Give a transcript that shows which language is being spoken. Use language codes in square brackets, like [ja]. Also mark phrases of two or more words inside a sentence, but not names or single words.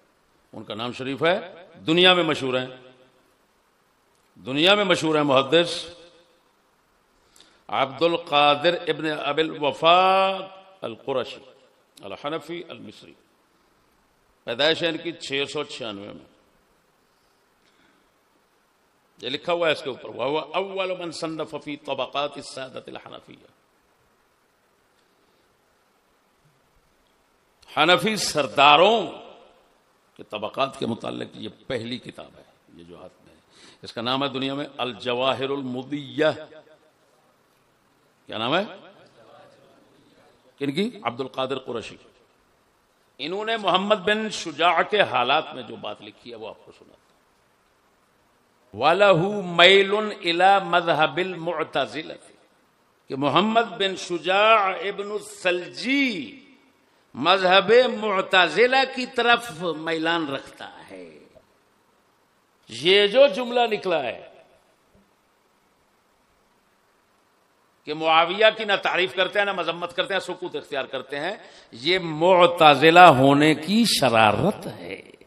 [ur] ان کا نام شریف ہے, دنیا میں مشہور ہیں, دنیا میں مشہور ہیں محدث عبد القادر ابن ابی الوفا القرشی الحنفی المصری. پیدائش ہے ان کی 696 میں. یہ لکھا ہوا ہے اس کے اوپر وہ [ar] اول من صنف فی طبقات السادۃ الحنفیہ. [ur] حنفی سرداروں کے طبقات کے متعلق یہ پہلی کتاب ہے, یہ جو ہاتھ میں ہے. اس کا نام ہے دنیا میں الجواہر المضیہ. کیا نام ہے؟ کن کی؟ عبد القادر قرشی. انہوں نے محمد بن شجاع کے حالات میں جو بات لکھی ہے وہ آپ کو سنا. [ar] وَلَهُ مَيْلٌ إِلَى مَذْهَبِ الْمُعْتَزِلَةِ [ur] کہ محمد بن شجاع ابن السلجی مذہب معتزلہ کی طرف میلان رکھتا ہے. یہ جو جملہ نکلا ہے کہ معاویہ کی نہ تعریف کرتے ہیں نہ مذمت کرتے ہیں, سکوت اختیار کرتے ہیں, یہ معتزلہ ہونے کی شرارت ہے.